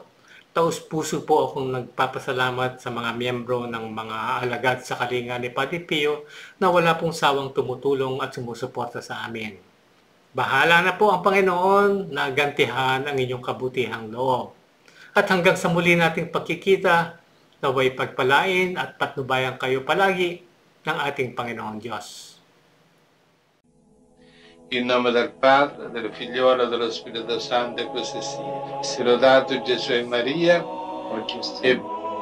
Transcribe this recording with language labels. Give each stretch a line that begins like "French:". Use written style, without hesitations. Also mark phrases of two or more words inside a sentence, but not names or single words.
Filipino: Taos-puso po akong nagpapasalamat sa mga miyembro ng mga alagad sa kalinga ni Padre Pio na wala pong sawang tumutulong at sumusuporta sa amin. Bahala na po ang Panginoon na gantihan ang inyong kabutihang loob. At hanggang sa muli nating pagkikita, naway pagpalain at patnubayan kayo palagi ng ating Panginoong Diyos.
Italian: In nome del Padre, del Figliolo e dello Spirito Santo, e così sia. Sia lodato Gesù e Maria, If